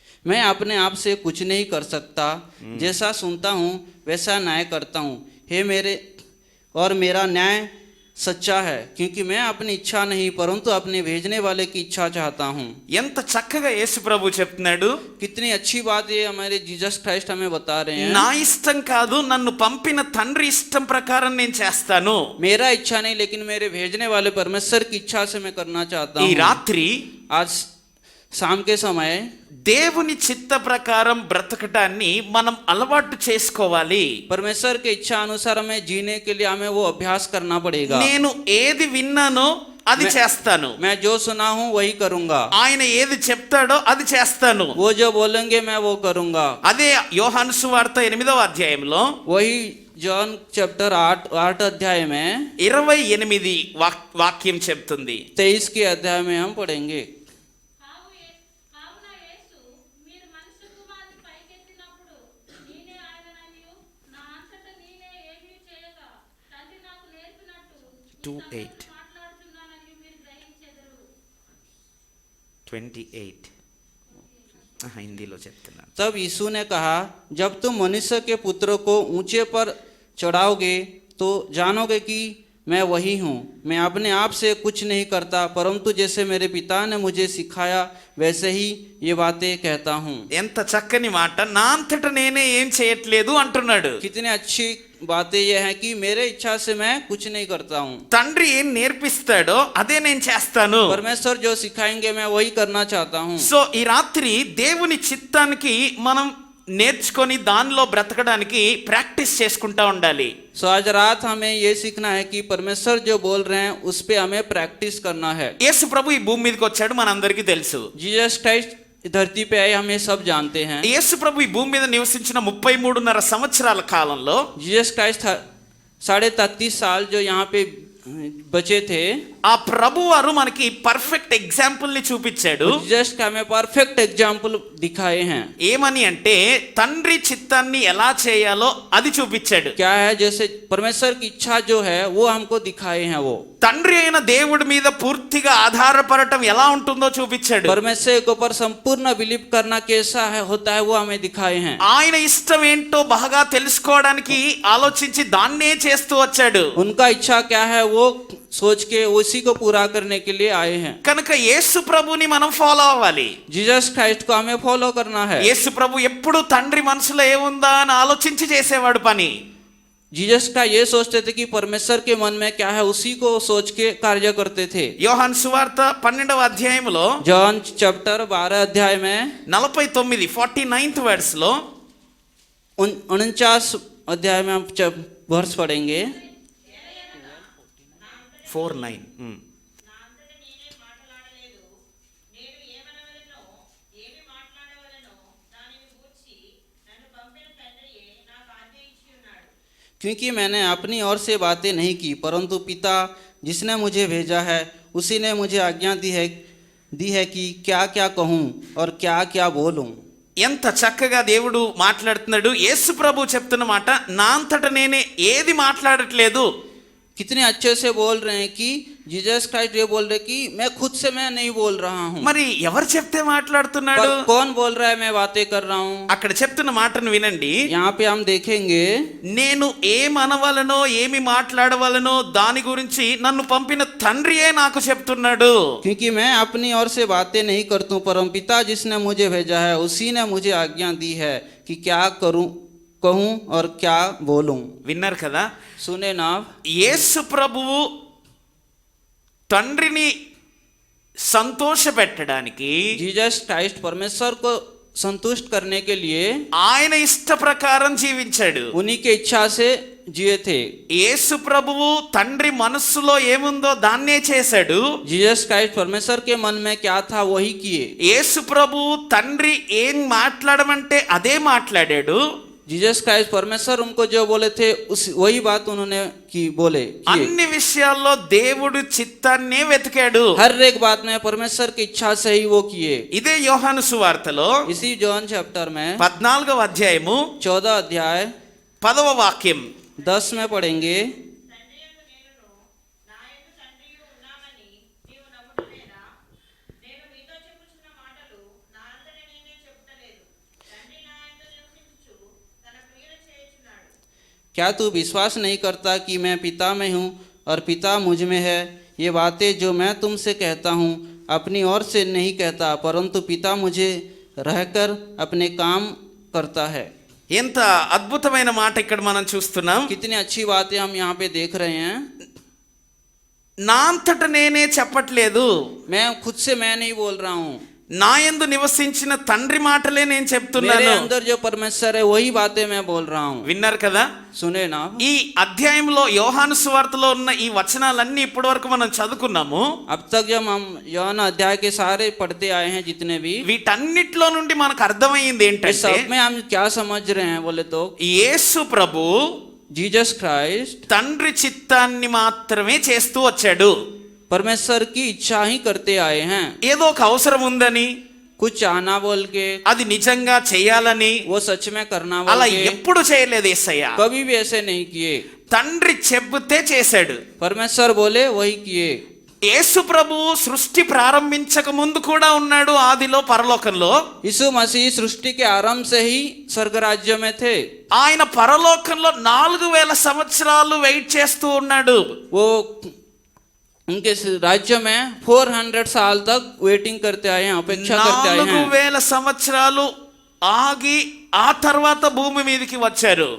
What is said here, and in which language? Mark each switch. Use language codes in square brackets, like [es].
[hi] मैं अपने आप से कुछ नहीं कर सकता, जैसा सुनता हूँ वैसा न्याय करता हूँ. हे मेरे और मेरा न्याय सच्चा है, क्योंकि मैं अपनी इच्छा नहीं परंतु अपने भेजने वाले की इच्छा चाहता हूँ. [te] ఎంత చక్కగా యేసు ప్రభు చెప్తున్నాడు. [hi] कितनी अच्छी बात ये हमारे जीसस क्राइस्ट हमें बता रहे हैं. [te] నా ఇష్టం కాదు, నన్ను పంపిన తండ్రి ఇష్టం ప్రకారం నేను చేస్తాను. [hi] मेरा इच्छा नहीं, लेकिन मेरे भेजने वाले परमेश्वर की इच्छा से मैं करना चाहता [te] ఈ [hi] हूँ. [te] రాత్రి [hi] आज शाम के समय [te] దేవుని చిత్త ప్రకారం బ్రతకటాన్ని మనం అలవాటు చేసుకోవాలి. [hi] परमेश्वर के इच्छा अनुसार हमें जीने के लिए हमें वो अभ्यास करना पड़ेगा. [te] నేను ఏది విన్నానో అది చేస్తాను. [hi] मैं जो सुना हूँ वही करूंगा, [te] ఆయన ఏది చెప్తాడో అది చేస్తాను. [hi] वो जो बोलेंगे मैं वो करूंगा. [te] అదే యోహాను సువార్త 8వ అధ్యాయంలో [hi] वही जॉन चैप्टर 8 अध्याय में [te] 28 వాక్యం చెప్తుంది. [hi] 23 के अध्याय में हम पढ़ेंगे. [te] కావున యేసు మీరు మనుష్య కుమారుని పైకెత్తినప్పుడు నేనే ఆయనననియు నా అంతట నేనే ఏమీ చేయక తండ్రి నాకు నేర్పినట్టు ఈ 2:8 మాట్లాడుతున్నానని మీరు గ్రహించెదరు. 28 హిందీలో చెప్తున్నాను. [hi] तब यीशु ने कहा, जब तुम मनुष्य के पुत्र को ऊंचे पर चढ़ाओगे तो जानोगे कि मैं वही हूँ. मैं अपने आप से कुछ नहीं करता, परंतु जैसे मेरे पिता ने मुझे सिखाया वैसे ही ये बातें कहता हूँ. [te] ఎంత చక్కని మాట. నా అంతట నేనే ఏం చేయట్లేదు అంటున్నాడు. [hi] कितनी अच्छी बातें ये हैं कि मेरे इच्छा से मैं कुछ नहीं करता हूँ. [te] తండ్రి ఏం నేర్పిస్తాడో అదే నేను చేస్తాను. [hi] परमेश्वर जो सिखाएंगे मैं वही करना चाहता हूँ. [te] సో ఈ రాత్రి దేవుని చిత్తానికి మనం నేర్చుకొని దానిలో బ్రతకడానికి ప్రాక్టీస్ చేసుకుంటా ఉండాలి. [hi] सो आज रात हमें ये सीखना है कि परमेश्वर जो बोल रहे हैं उस पे हमें प्रैक्टिस करना है. [te] యేసు ప్రభు ఈ భూమి మీదకి వచ్చాడు, మనందరికీ తెలుసు. [hi] जीसस क्राइस्ट धरती पे आए, हम ये सब जानते हैं. [te] యేసు ప్రభు ఈ భూమి మీద నివసించిన 33.5 సంవత్సరాల కాలంలో [hi] जीसस क्राइस्ट 33.5 साल जो यहाँ पे बचे थे, [te] ఆ ప్రభు వారు మనకి పర్ఫెక్ట్ ఎగ్జాంపుల్ ని చూపించాడు. [hi] जीसस का हमें परफेक्ट एग्जाम्पल दिखाए हैं. [te] ఏమని అంటే తండ్రి చిత్తాన్ని ఎలా చేయాలో అది చూపించాడు. [hi] क्या है, जैसे परमेश्वर की इच्छा जो है वो हमको दिखाए हैं. वो [te] తండ్రి అయిన దేవుడి మీద పూర్తిగా ఆధారపడటం ఎలా ఉంటుందో చూపించాడు. [hi] परमेश्वर के ऊपर संपूर्ण बिलीव करना कैसा है होता है वो हमें दिखाए हैं. [te] ఆయన ఇష్టం ఏంటో బాగా తెలుసుకోవడానికి ఆలోచించి దాన్నే చేస్తూ వచ్చాడు. [hi] उनका इच्छा क्या है वो सोच के उसी को पूरा करने के लिए आए हैं. [te] కనుక యేసు ప్రభుని మనం ఫాలో అవ్వాలి. [hi] जीसस क्राइस्ट को हमें फॉलो करना है. [te] యేసు ప్రభు ఎప్పుడు తండ్రి మనసులో ఏముందా అని ఆలోచించి చేసేవాడు పని. [hi] जीसस का ये सोचते थे कि परमेश्वर के मन में क्या है उसी को सोच के कार्य करते थे. [te] యోహాను సువార్త 12వ అధ్యాయంలో [hi] जॉन चैप्टर 12 अध्याय में [te] 49th వర్స్ లో [hi] 49 अध्याय में हम वर्ष पढ़ेंगे. 49 [te] నా అంతట నేనే మాట్లాడలేదు, నేను ఏమనవలెనో ఏమి మాట్లాడవలెనో దానిని గూర్చి నన్ను పంపిన తండ్రియే నాకు ఆజ్ఞ ఇచ్చి ఉన్నాడు. [hi] क्योंकि मैंने अपनी ओर से बातें नहीं की, परंतु पिता जिसने मुझे भेजा है उसी ने मुझे आज्ञा दी है कि क्या क्या कहूँ और क्या क्या बोलूँ. [te] ఎంత చక్కగా దేవుడు మాట్లాడుతున్నాడు. యేసు ప్రభు చెప్తున్న మాట, నా అంతట నేనే ఏది మాట్లాడట్లేదు. [hi] कितने अच्छे से बोल रहे हैं कि जीसस क्राइस्ट ये बोल रहे कि मैं खुद से मैं नहीं बोल रहा हूँ. [te] మరి ఎవరు చెప్తే మాట్లాడుతున్నాడు? [hi] पर कौन बोल रहा है मैं बातें कर रहा हूँ. [te] అక్కడ చెప్తున్న మాటను వినండి. [hi] यहाँ पे हम देखेंगे, [te] నేను ఏమనవలనో ఏమి మాట్లాడవలనో దాని గురించి నన్ను పంపిన తండ్రియే నాకు చెప్తున్నాడు. [hi] क्योंकि मैं अपनी ओर से बातें नहीं करता हूँ, परम पिता जिसने मुझे भेजा है उसी ने मुझे आज्ञा दी है कि क्या करूँ कहूँ और क्या बोलूँ. [te] విన్నారు కదా? [hi] सुने ना. [te] యేసు ప్రభువు తండ్రిని సంతోష పెట్టడానికి [hi] जीसस क्राइस्ट परमेश्वर को संतुष्ट करने के लिए [te] ఆయన ఇష్ట ప్రకారం జీవించాడు. [hi] उन्हीं के इच्छा से जिए थे. [te] యేసు ప్రభువు తండ్రి మనస్సులో ఏముందో దాన్నే చేశాడు. [hi] जीसस क्राइस्ट परमेश्वर के मन में क्या था वही किए. [te] యేసు ప్రభువు తండ్రి ఏం మాట్లాడమంటే అదే మాట్లాడాడు. [hi] जीसस क्राइस्ट परमेश्वर उनको जो बोले थे उस वही बात उन्होंने की बोले किए. [te] అన్ని విషయాల్లో దేవుడు చిత్తాన్నే వెతికాడు. [hi] हर एक बात में परमेश्वर की इच्छा से ही वो किए. [te] ఇదే యోహాను సువార్తలో [hi] इसी जॉन चैप्टर में [te] 14వ అధ్యాయము [hi] 14 अध्याय [te] 10వ వాక్యం [hi] 10 में पढ़ेंगे. [te] తండ్రియకు నేనును నా యందు తండ్రియు ఉన్నామని నీవు నమ్ముటలేదా? నేను మీతో చెప్పుచున్న మాటలు నా అంతట నేనే చెప్పుటలేదు, తండ్రి నా యందు నివసించుచు తన క్రియలు చేయుచున్నాడు. [hi] क्या तू विश्वास नहीं करता कि मैं पिता में हूँ और पिता मुझ में है? ये बातें जो मैं तुमसे कहता हूँ अपनी ओर से नहीं कहता, परंतु पिता मुझे रहकर अपने काम करता है. [te] ఎంత అద్భుతమైన మాట ఇక్కడ మనం చూస్తున్నాం. [hi] कितनी अच्छी बातें हम यहाँ पे देख रहे हैं. [te] నా అంతట నేనే చెప్పట్లేదు, [hi] मैं खुद से मैं नहीं बोल रहा हूँ. [te] నా యందు నివసించిన తండ్రి మాటలే నేను [hi] मेरे [te] చెప్తున్నాను. [hi] अंदर जो परमेश्वर है वही बातें मैं बोल रहा हूँ। [te] విన్నారు కదా? [hi] सुने ना। [te] ఈ అధ్యాయంలో యోహాను సువార్తలో ఉన్న ఈ వచనాలన్నీ ఇప్పటి వరకు మనం చదువుకున్నాము. [hi] अब तक जब हम यूहन्ना अध्याय के सारे पढ़ते आए हैं जितने भी, [te] వీటన్నిటిలో నుండి మనకు అర్థమైంది [hi] इस [te] ఏంటంటే [hi] सब में हम क्या समझ रहे हैं बोले तो [te] యేసు ప్రభు [hi] जीसस क्राइस्ट [te] తండ్రి చిత్తాన్ని మాత్రమే చేస్తూ వచ్చాడు. [hi] परमेश्वर की इच्छा ही करते आए हैं। [te] ఏదో ఒక అవసరం ఉందని, [hi] कुछ चाहना बोल के, [te] అది నిజంగా చేయాలని [hi] वो सच में करना [te] అలా [hi] बोल के [te] ఎప్పుడు చేయలేదు యేసయ్య. [hi] कभी भी ऐसे नहीं किए। [te] తండ్రి చెబితే చేశాడు. [hi] परमेश्वर बोले वही किए। [te] యేసు ప్రభు సృష్టి ప్రారంభించక ముందు కూడా ఉన్నాడు ఆదిలో పరలోకంలో. [hi] यीशु मसीह सृष्टि के आरंभ से ही स्वर्ग राज्य में थे। [te] ఆయన పరలోకంలో 4000 సంవత్సరాలు వెయిట్ చేస్తూ ఉన్నాడు. [hi] वो उनके राज्य में 400 साल तक वेटिंग करते आए हैं, अपेक्षा करते आए हैं। [te] 4000 సంవత్సరాలు ఆగి ఆ తర్వాత భూమి మీదకి వచ్చారు.